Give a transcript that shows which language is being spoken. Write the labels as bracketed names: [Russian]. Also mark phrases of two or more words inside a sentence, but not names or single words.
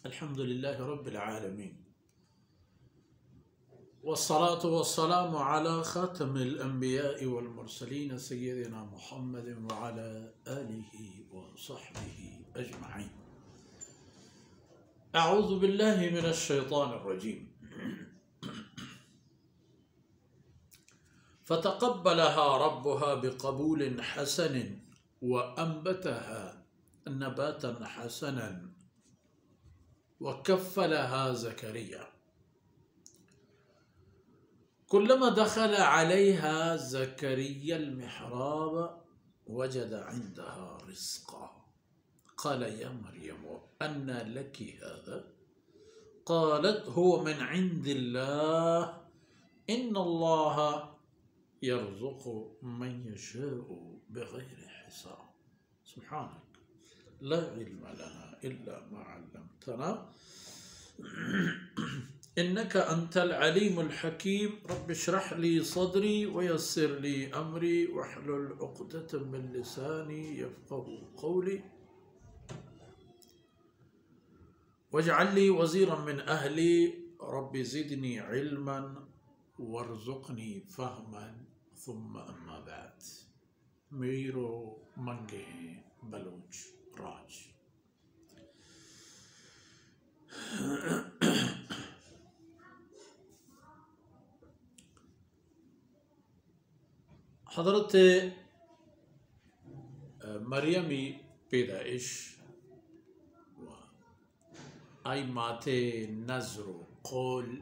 [Arabic] الحمد لله رب العالمين والصلاة والسلام على خاتم الأنبياء والمرسلين سيدنا محمد وعلى آله وصحبه أجمعين. أعوذ بالله من الشيطان الرجيم. فتقبلها ربها بقبول حسن وأنبتها نباتا حسنا وكفلها زكريا. كلما دخل عليها زكريا المحراب وجد عندها رزقا قال يا مريم أنى لك هذا قالت هو من عند الله إن الله يرزق من يشاء بغير حساب. سبحانك لا علم لنا إلا ما علمتنا إنك أنت العليم الحكيم. رب اشرح لي صدري ويسر لي أمري واحلل عقدة من لساني يفقهوا قولي واجعل لي وزيرا من أهلي رب زدني علما وارزقني فهما ثم أما بعد. [Baluchi] میرو منگے بلوچ راج. حضرت مریمی پیدائش آئی ماتے نذر کول